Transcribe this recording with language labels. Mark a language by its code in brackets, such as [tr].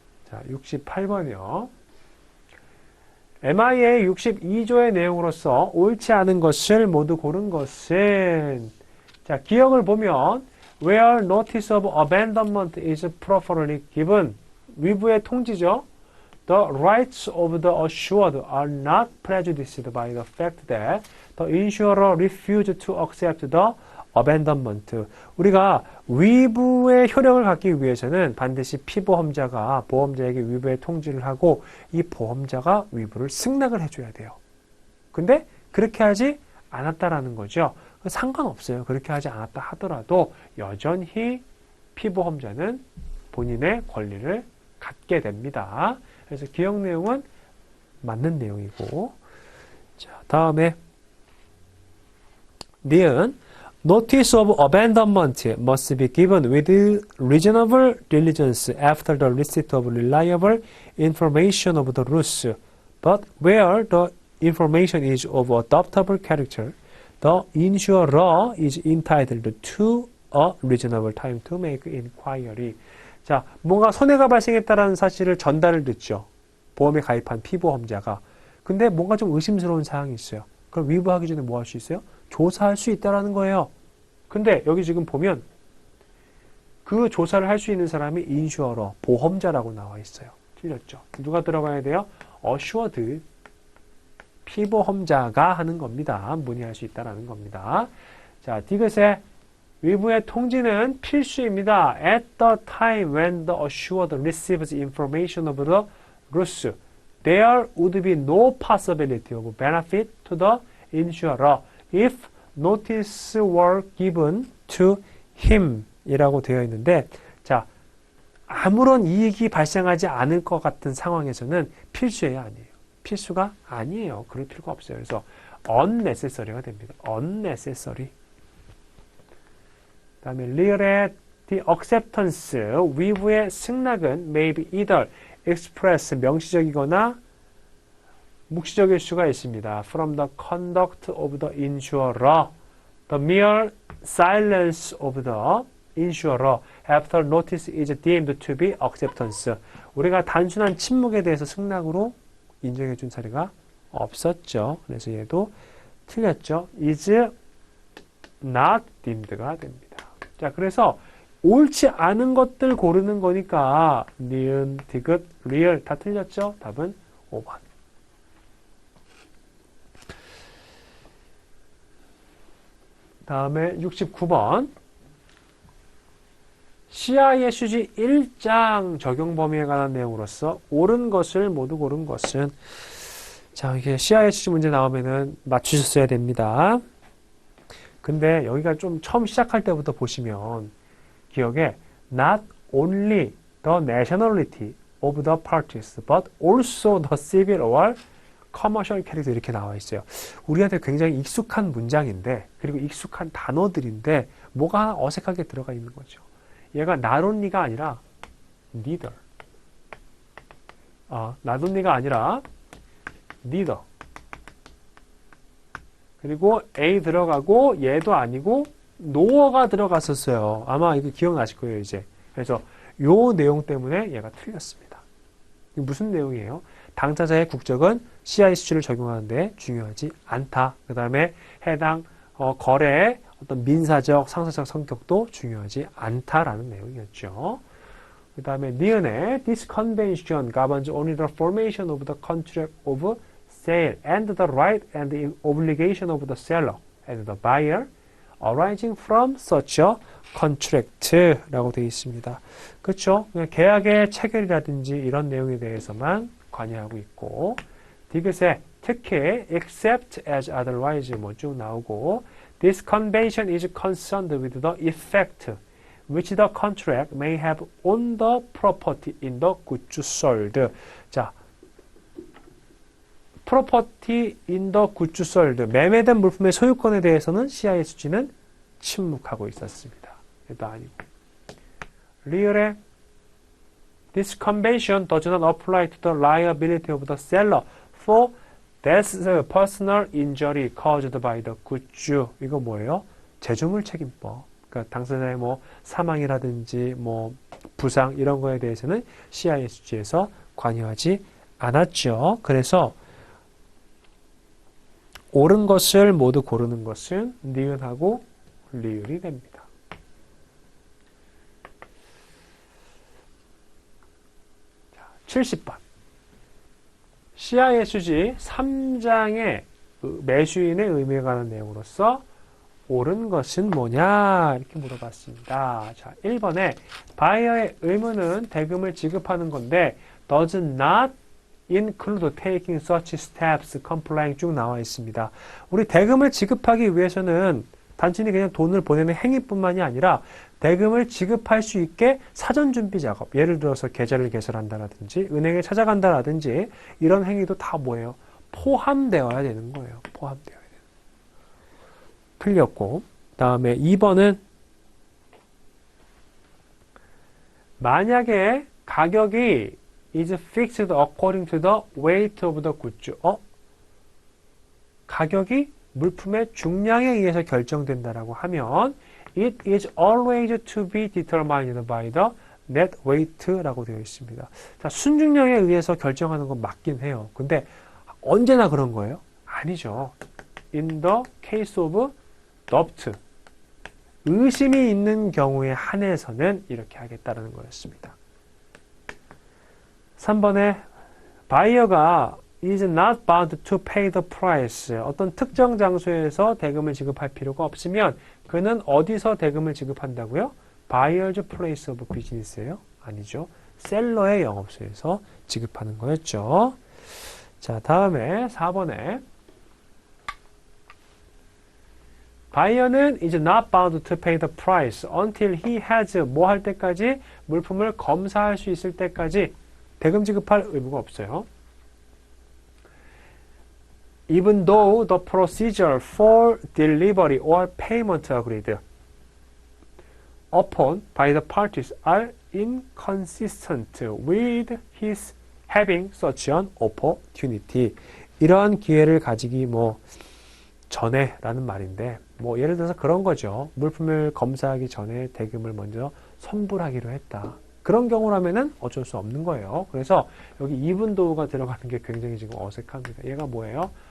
[ko] 자, 68번이요. MIA 62조의 내용으로서 옳지 않은 것을 모두 고른 것은, 자, 기억을 보면 [en] where notice of abandonment is properly given, [ko] 위부의 통지죠. [en] The rights of the assured are not prejudiced by the fact that the insurer refused to accept the abandonment. [ko] 우리가 위부의 효력을 갖기 위해서는 반드시 피보험자가 보험자에게 위부의 통지를 하고 이 보험자가 위부를 승낙을 해줘야 돼요. 근데 그렇게 하지 않았다라는 거죠. 상관없어요. 그렇게 하지 않았다 하더라도 여전히 피보험자는 본인의 권리를 갖게 됩니다. 그래서 기억 내용은 맞는 내용이고, 자, 다음에 니은 [en] Notice of abandonment must be given with reasonable diligence after the receipt of reliable information of the rules. But where the information is of adoptable character, the insurer is entitled to a reasonable time to make inquiry. [ko] 자, 뭔가 손해가 발생했다는 사실을 전달을 듣죠. 보험에 가입한 피보험자가. 근데 뭔가 좀 의심스러운 사항이 있어요. 그럼 위부하기 전에 뭐 할 수 있어요? 조사할 수 있다라는 거예요. 근데 여기 지금 보면 그 조사를 할 수 있는 사람이 인슈어러, 보험자라고 나와 있어요. 틀렸죠? 누가 들어가야 돼요? 어슈어드, 피보험자가 하는 겁니다. 문의할 수 있다라는 겁니다. 자, 디귿의 위부의 통지는 필수입니다. [en] At the time when the assured receives information of the rules, there would be no possibility of benefit to the insurer if notice were given to him [ko] 이라고 되어 있는데, 자, 아무런 이익이 발생하지 않을 것 같은 상황에서는 필수예요, 아니에요? 필수가 아니에요. 그럴 필요가 없어요. 그래서 unnecessary가 됩니다. unnecessary. 그 다음에 real의 [en] the acceptance, [ko] 위부의 승낙은 [en] may be either express, [ko] 명시적이거나 묵시적일 수가 있습니다. [en] From the conduct of the insurer, the mere silence of the insurer after notice is deemed to be acceptance. [ko] 우리가 단순한 침묵에 대해서 승낙으로 인정해 준 사례가 없었죠. 그래서 얘도 틀렸죠. [en] is not deemed가 됩니다. [ko] 자, 그래서 옳지 않은 것들 고르는 거니까 니은, 디귿, 리얼 다 틀렸죠. 답은 5번. 다음에 69번. CISG 1장 적용 범위에 관한 내용으로서 옳은 것을 모두 고른 것은, 자, 이게 CISG 문제 나오면은 맞추셨어야 됩니다. 근데 여기가 좀 처음 시작할 때부터 보시면 기억에 [en] not only the nationality of the parties but also the civil or commercial character [ko] 이렇게 나와 있어요. 우리한테 굉장히 익숙한 문장인데, 그리고 익숙한 단어들인데 뭐가 하나 어색하게 들어가 있는 거죠. 얘가 [en] not only [ko] 가 아니라 [en] neither. not only [ko] 가 아니라 [en] neither. [ko] 그리고 A 들어가고 얘도 아니고 no가 들어갔었어요. 아마 이거 기억나실 거예요, 이제. 그래서 요 내용 때문에 얘가 틀렸습니다. 이게 무슨 내용이에요? 당사자의 국적은 CISG를 적용하는데 중요하지 않다. 그 다음에 해당 거래의 어떤 민사적, 상사적 성격도 중요하지 않다라는 내용이었죠. 그 다음에 니은의 [en] This convention governs only the formation of the contract of sale and the right and the obligation of the seller and the buyer arising from such a contract라고 [ko] 되어 있습니다. 그렇죠? 그냥 계약의 체결이라든지 이런 내용에 대해서만 관여하고 있고, 디귿에 특히 [en] except as otherwise 뭐 쭉 나오고, this convention is concerned with the effect which the contract may have on the property in the goods sold. [ko] 자, [en] property in the goods sold, [ko] 매매된 물품의 소유권에 대해서는 CISG는 침묵하고 있었습니다. 얘도 아니고. 리을에 [en] This convention does not apply to the liability of the seller for death, personal injury caused by the goods. [ko] 이거 뭐예요? 제조물 책임법. 그러니까 당사자의 뭐 사망이라든지 뭐 부상 이런 거에 대해서는 CISG에서 관여하지 않았죠. 그래서 옳은 것을 모두 고르는 것은 니은하고 리을이 됩니다. 70번. CISG 3장의 매수인의 의미에 관한 내용으로서 옳은 것은 뭐냐 이렇게 물어봤습니다. 자, 1번에 바이어의 의무는 대금을 지급하는 건데 [en] does not include taking such steps complying [ko] 쭉 나와 있습니다. 우리 대금을 지급하기 위해서는 단순히 그냥 돈을 보내는 행위뿐만이 아니라 대금을 지급할 수 있게 사전 준비 작업, 예를 들어서 계좌를 개설한다라든지 은행에 찾아간다라든지 이런 행위도 다 뭐예요? 포함되어야 되는 거예요. 포함되어야 되는. 틀렸고, 다음에 2번은 만약에 가격이 [en] is fixed according to the weight of the goods. [ko] 가격이 물품의 중량에 의해서 결정된다라고 하면 [en] it is always to be determined by the net weight라고 [ko] 되어 있습니다. 자, 순중량에 의해서 결정하는 건 맞긴 해요. 근데 언제나 그런 거예요? 아니죠. [en] In the case of doubt, [ko] 의심이 있는 경우에 한해서는 이렇게 하겠다는 거였습니다. 3번에 바이어가 [en] is not bound to pay the price. [ko] 어떤 특정 장소에서 대금을 지급할 필요가 없으면 그는 어디서 대금을 지급한다고요? [en] Buyer's place of business예요? [ko] 아니죠. 셀러의 영업소에서 지급하는 거였죠. 자, 다음에 4번에 바이어는 [en] is not bound to pay the price until he has [ko] 뭐 할 때까지? 물품을 검사할 수 있을 때까지 대금 지급할 의무가 없어요. [en] Even though the procedure for delivery or payment agreed upon by the parties are inconsistent with his having such an opportunity. [ko] 이러한 기회를 가지기 전에 라는 말인데, 예를 들어서 그런 거죠. 물품을 검사하기 전에 대금을 먼저 선불하기로 했다. 그런 경우라면은 어쩔 수 없는 거예요. 그래서 여기 even though가 들어가는 게 굉장히 지금 어색합니다. 얘가 뭐예요?